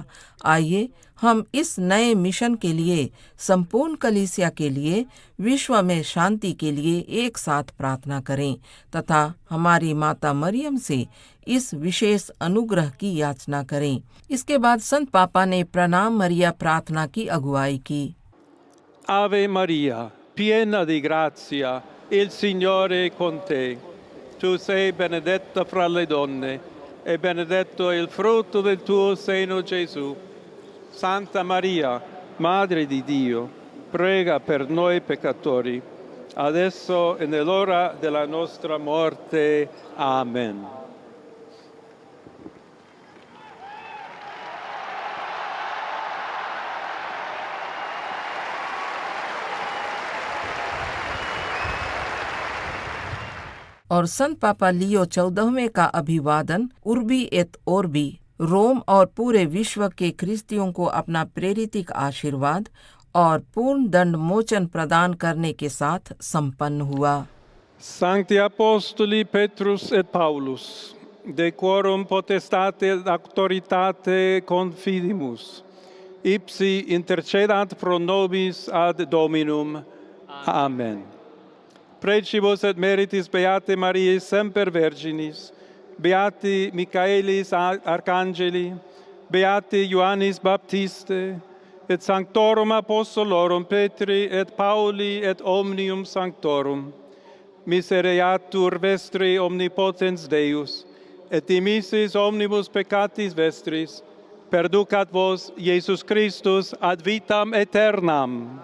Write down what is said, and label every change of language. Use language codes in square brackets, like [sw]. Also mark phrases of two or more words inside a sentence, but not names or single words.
[hi] आइए हम इस नए मिशन के लिए, संपूर्ण कलीसिया के लिए, विश्व में शांति के लिए एक साथ प्रार्थना करें तथा हमारी माता मरियम से इस विशेष अनुग्रह की याचना करें। इसके बाद संत पापा ने प्रणाम मरिया प्रार्थना की अगुवाई की। [it] Ave Maria, piena di grazia, il Signore è con te. Tu sei benedetta fra le donne e benedetto è il frutto del tuo seno Gesù. Santa Maria, Madre di Dio, prega per noi peccatori, adesso e nell'ora della nostra morte. Amen. [hi] और संत पापा लियो 14वें का अभिवादन [la] urbi et orbi, [hi] रोम और पूरे विश्व के ख्रिस्तियों को अपना प्रेरितिक आशीर्वाद और पूर्ण दंड मोचन प्रदान करने के साथ संपन्न हुआ। [la] Sancti Apostoli Petrus et Paulus, de quorum potestate et auctoritate confidimus, ipsi intercedant pro nobis ad Dominum. Amen. Precibus et meritis Beate Mariae semper Virginis, Beati Michaelis Arcangeli, Beati Ioannis Baptiste, et Sanctorum Apostolorum Petri et Pauli et omnium Sanctorum, misereatur vestri omnipotens Deus, et dimissis omnibus peccatis vestris, perducat vos Iesus Christus ad vitam aeternam.